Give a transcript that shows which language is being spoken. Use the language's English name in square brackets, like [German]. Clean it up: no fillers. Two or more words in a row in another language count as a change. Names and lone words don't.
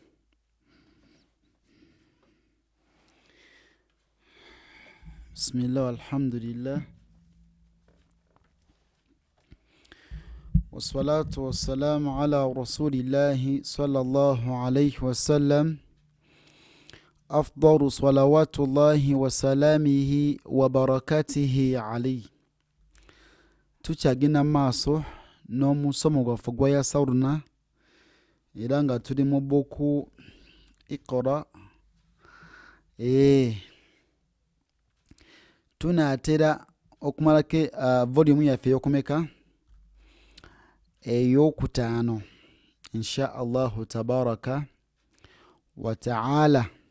[Arabic] بسم الله والحمد لله والصلاة والسلام على رسول الله صلى الله عليه وسلم. أفضل صلوات الله وسلامه وبركاته عليه. [Ganda] tukyagenda maaso n'omusomo gwaffe gwa yasawuluna era nga tuli mu bbuku Iqra. Tunaatera okumalako volume yaffe ey'okumeka ey'okutaano [Arabic] إن شاء الله تبارك وتعالى.